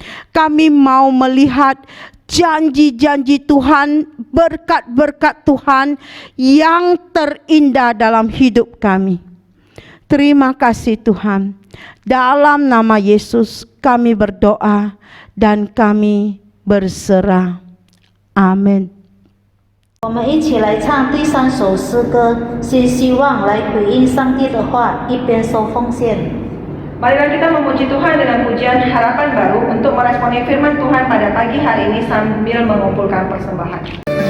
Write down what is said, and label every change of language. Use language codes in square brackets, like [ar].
[id] Kami mau melihat janji-janji Tuhan, berkat-berkat Tuhan yang terindah dalam hidup kami. Terima kasih Tuhan. Dalam nama Yesus kami berdoa dan kami berserah. Amin. [zh] 我们一起来唱第3首诗歌，新希望来回应上帝的话，一边说奉献。 [id] Marilah kita memuji Tuhan dengan pujian harapan baru untuk meresponi firman Tuhan pada pagi hari ini sambil mengumpulkan persembahan.